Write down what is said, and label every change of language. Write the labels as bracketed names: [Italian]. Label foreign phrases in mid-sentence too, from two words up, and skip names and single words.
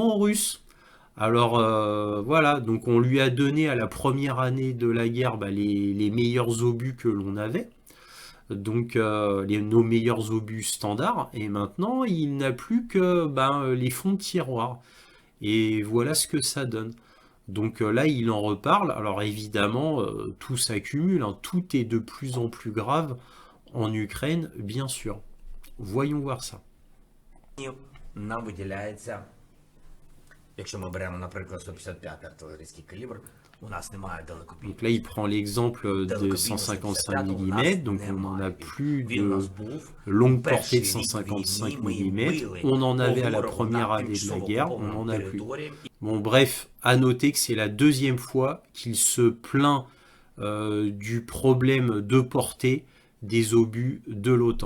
[French] Contrairement aux Russes. Alors voilà, donc on lui a donné à la première année de la guerre les meilleurs obus que l'on avait, donc nos meilleurs obus standards, et maintenant il n'a plus que les fonds de tiroir. Et voilà ce que ça donne. Donc là, il en reparle. Alors évidemment, tout s'accumule, hein. Tout est de plus en plus grave en Ukraine, bien sûr. Voyons voir ça. [Ukrainian] Нам виділяється, якщо ми беремо, наприклад, 155 артилерійський калібр, у нас немає [French] Donc là, il prend l'exemple de 155 mm, donc on n'en a plus de longue portée de 155 mm. On en avait à la première année de la guerre, on n'en a plus. Bon, bref, à noter que c'est la deuxième fois qu'il se plaint du problème de portée des obus de l'OTAN.